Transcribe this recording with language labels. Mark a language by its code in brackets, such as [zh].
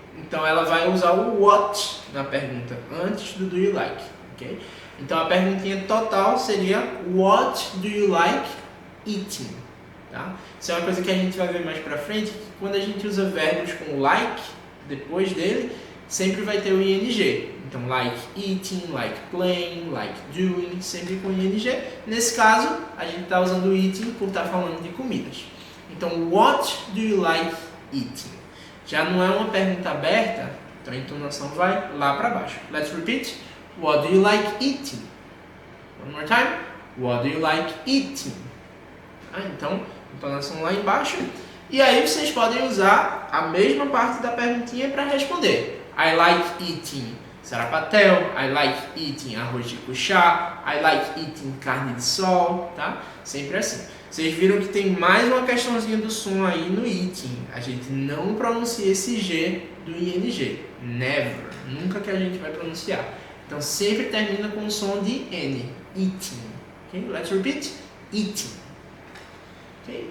[pt] Então ela vai usar o what na pergunta, antes do you like. Okay? Então a perguntinha total seria, [en] what do you like eating? [pt] Tá? Isso é uma coisa que a gente vai ver mais pra frente, que quando a gente usa verbos com like, depois dele, sempre vai ter o ing. Então, [en] like eating, like playing, like doing, [pt] sempre com ing. Nesse caso, a gente está usando o eating por estar falando de comidas. Então, [en] what do you like eating? [pt] Já não é uma pergunta aberta, então a entonação vai lá para baixo. [en] Let's repeat. What do you like eating? One more time. What do you like eating? [pt] Então, entonação lá embaixo. E aí vocês podem usar a mesma parte da perguntinha para responder. [en] I like eating sarapatel, I like eating arroz de cuchá, I like eating carne de sol, [pt] tá? Sempre assim. Vocês viram que tem mais uma questãozinha do som aí no eating. A gente não pronuncia esse G do ing. [en] Never. [pt] Nunca que a gente vai pronunciar. Então sempre termina com o som de N. Eating. Okay? [en] Let's repeat. Eating. Okay?